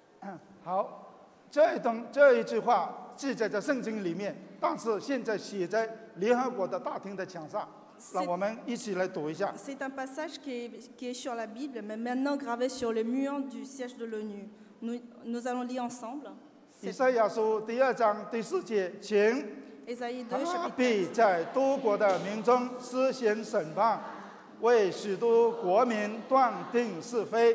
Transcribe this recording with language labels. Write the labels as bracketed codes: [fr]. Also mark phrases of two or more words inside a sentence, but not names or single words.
[zh] 好，这一句话记载在圣经里面，但是现在写在联合国的大厅的墙上，让我们一起来读一下。 [fr] C'est un passage qui est sur la Bible, mais maintenant gravé sur le mur du siège de l'ONU. Nous allons lire ensemble. [zh] 以赛亚书第2章第4节，请 [fr] Ésaïe 2, [zh] 他 [fr] chapitre [zh] 必在多国的民中施行审判，为许多国民断定是非。